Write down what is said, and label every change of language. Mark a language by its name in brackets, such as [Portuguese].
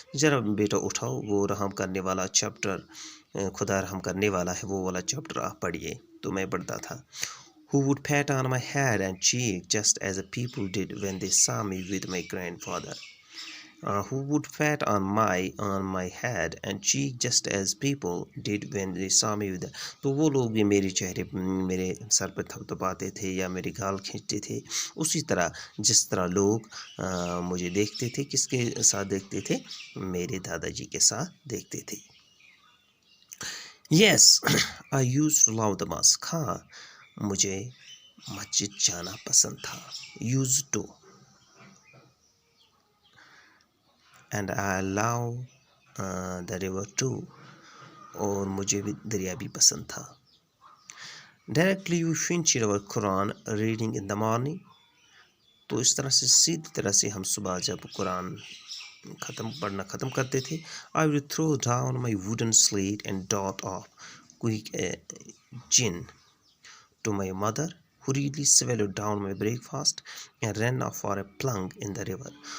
[Urdu] ذرا بیٹا اٹھاؤ، وہ رحم کرنے والا چیپٹر، خدا رحم کرنے والا ہے، وہ والا چیپٹر آپ پڑھیے. تو میں پڑھتا تھا. [English] Who would pat on my head and cheek just as the people did when they saw me with my grandfather. Who would pat on my head and cheek just as people did when they saw me with. [Urdu] تو وہ لوگ بھی میرے سر پہ تھپتھپاتے تھے یا میری گال کھینچتے تھے، اسی طرح جس طرح لوگ مجھے دیکھتے تھے. کس کے ساتھ دیکھتے تھے؟ میرے دادا جی کے ساتھ دیکھتے تھے. [English] Yes, I used to love the mosque. [Urdu] ہاں، مجھے مسجد جانا پسند تھا. [English] used to. And I love the river too. [Urdu] اور مجھے بھی دریا بھی پسند تھا. [English] Directly we finished our Quran reading in the morning. [Urdu] تو اس طرح سے سیدھی طرح سے ہم صبح جب قرآن پڑھنا ختم کرتے تھے. [English] I would throw down my wooden slate and dot off quick a gin to my mother, who really swallowed down my breakfast and ran off for a plunk in the river.